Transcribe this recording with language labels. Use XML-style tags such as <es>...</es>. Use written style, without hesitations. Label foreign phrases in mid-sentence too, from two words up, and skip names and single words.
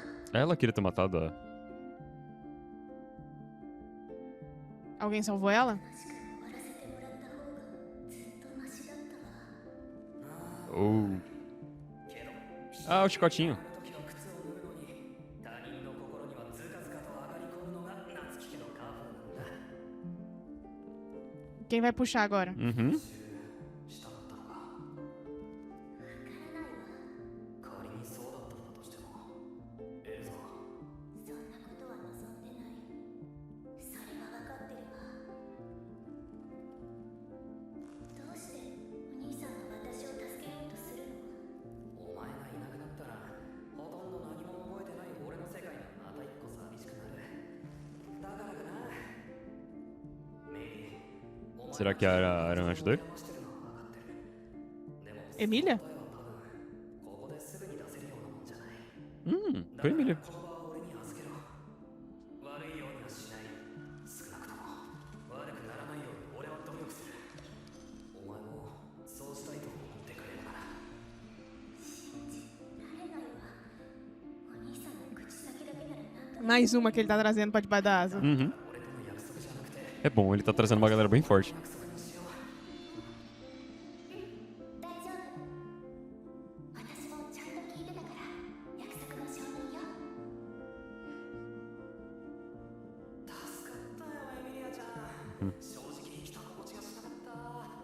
<pt>Ela queria ter matado a... Alguém salvou ela?</pt> <ja>しく終わらせてもらった方がずっとマシだったわ。 Oh.</ja> <pt>Ah, o chicotinho.</pt> <ja>時の靴を脱ぐのに他人の心にはずかずかと上がり込むのが夏木家の家風なんだ。</ja> <pt>Quem vai puxar agora? Uhum.</pt> <ja>したかったのか。仮にそうだったんだとしても、ええぞ。そんなことは望んでない。それは分かってるわ。どうしてお兄さんは私を助けようとするの？お前がいなくなったら、ほとんど何も覚えてない俺の世界がまた一個寂しくなる。だからかな。メイ、お前</ja> <pt>Será que era um anjo doido?</pt> <ja>電話してるのは分かってる。でも、</ja> <pt>Emília?</pt> <ja>答えは多分ここですぐに出せるようなもんじゃない。</ja> <pt>Foi Emília.</pt> <ja>この場は俺に預けろ。悪いようにはしない。少なくとも悪くならないように俺は努力する。お前もそうしたいと思ってくれるなら。信じられないわ。お兄さんの口先だけならなんとなく。</ja> <pt>Mais uma que ele tá trazendo pra debaixo da asa. Uhum.</pt> <ja>俺との約束じゃなくて</ja> <pt>É bom, ele tá trazendo uma galera bem forte.</pt> <ja>約束にしよう。大丈夫。私もちゃんと聞いてたから約束の承認よ。助かったよエミリアちゃん。正直生きた心地がしなかった。</ja>